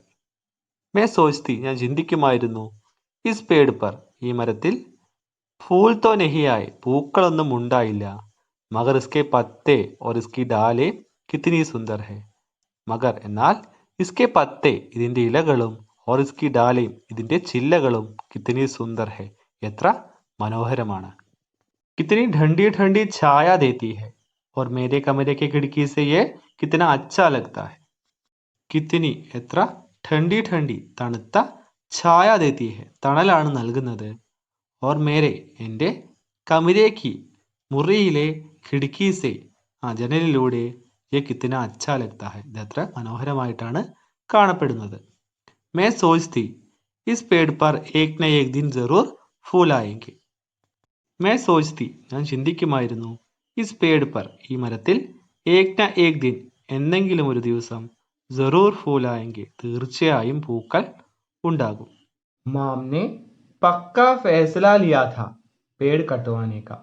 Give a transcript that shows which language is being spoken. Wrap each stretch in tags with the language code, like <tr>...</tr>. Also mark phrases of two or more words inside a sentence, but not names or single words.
<hi>मैं सोचती</hi> <ml>ഞാൻ ചിന്തിക്കുമായിരുന്നു,</ml> <hi>इस पेड़ पर</hi> <ml>ഈ മരത്തിൽ,</ml> <hi>फूल तो नहीं आए</hi> <ml>പൂക്കളൊന്നും ഉണ്ടായില്ല.</ml> <hi>मगर इसके पत्ते और इसकी डालें कितनी सुंदर है. മഗർ എന്നാൽ, इसके पत्ते</hi> <ml>ഇതിന്റെ ഇലകളും,</ml> <hi>और इसकी डालें</hi> <ml>ഇതിന്റെ ചില്ലകളും,</ml> <hi>कितनी सुंदर है</hi> <ml>എത്ര മനോഹരമാണ്.</ml> <hi>कितनी ठंडी ठंडी छाया देती है, और मेरे कमरे के खिड़की से ये कितना अच्छा लगता है.</hi> <ml>കിത്തിനി എത്ര,</ml> <hi>ठंडी ठंडी തണുത്ത, छाया देती है,</hi> <ml>തണലാണ് നൽകുന്നത്.</ml> <hi>और मेरे, എൻ്റെ കമരേക്ക്, മുറിയിലെ खिड़की से, ജനലിലൂടെ ये कितना अच्छा लगता है,</hi> <ml>ഇത് എത്ര മനോഹരമായിട്ടാണ് കാണപ്പെടുന്നത്.</ml> <hi>मैं सोचती थी इस पेड़ पर एक न एक दिन जरूर फूल आएंगे. मैं सोचती,</hi> <ml>ഞാൻ ചിന്തിക്കുമായിരുന്നു,</ml> <hi>इस पेड़ पर,</hi> <ml>ഈ മരത്തിൽ,</ml> <hi>एक न एक दिन,</hi> <ml>എന്തെങ്കിലും ഒരു ദിവസം,</ml> <hi>ज़रूर फूल आएँगे,</hi> <ml>തീർച്ചയായും പൂക്കൾ ഉണ്ടാകും.</ml> <hi>माँ ने पक्का फ़ैसला लिया था पेड़ कटवाने का.</hi>